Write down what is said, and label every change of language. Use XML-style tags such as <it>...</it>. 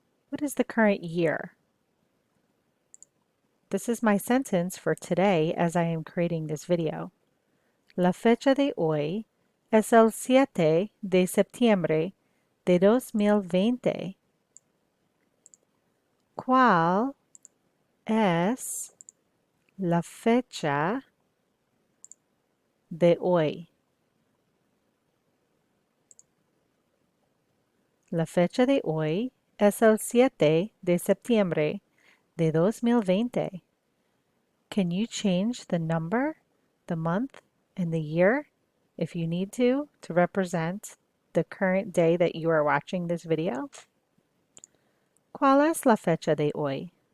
<en>What is the current year? This is my sentence for today as I am creating this video.</en> <es>La fecha de hoy es el 7 de septiembre de 2020. ¿Cuál es la fecha de hoy? La fecha de hoy es el 7 de septiembre de 2020.</es> <en>Can you change the number, the month, and the year if you need to represent the current day that you are watching this video?</en> <es>¿Cuál es la fecha de hoy?</es>